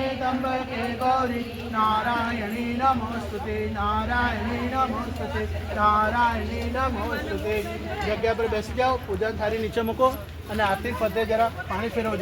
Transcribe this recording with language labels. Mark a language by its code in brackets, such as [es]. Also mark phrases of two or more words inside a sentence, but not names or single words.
[sa] त्र्यंबके गौरी नारायणी नमोस्तुते नारायणी नमोस्तुते नारायणी नमोस्तुते। [gu] જગ્યા પર બેસી જાઓ, પૂજન થાળી નીચે મૂકો અને આરતી ફતે જરા પાણી ફેરવજો।